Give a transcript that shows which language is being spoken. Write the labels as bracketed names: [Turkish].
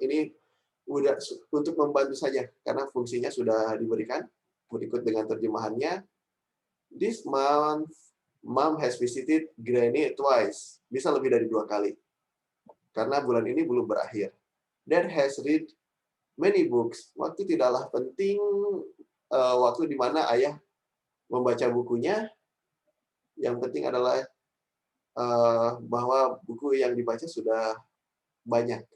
[Indonesian] Ini udah untuk membantu saja, karena fungsinya sudah diberikan. Berikut dengan terjemahannya. [English] This month, Mom has visited Granny twice. [Indonesian] Bisa lebih dari 2 kali. Karena bulan ini belum berakhir. [English] Dad has read many books. [Indonesian] Waktu tidaklah penting, waktu di mana ayah membaca bukunya. Yang penting adalah bahwa buku yang dibaca sudah banyak.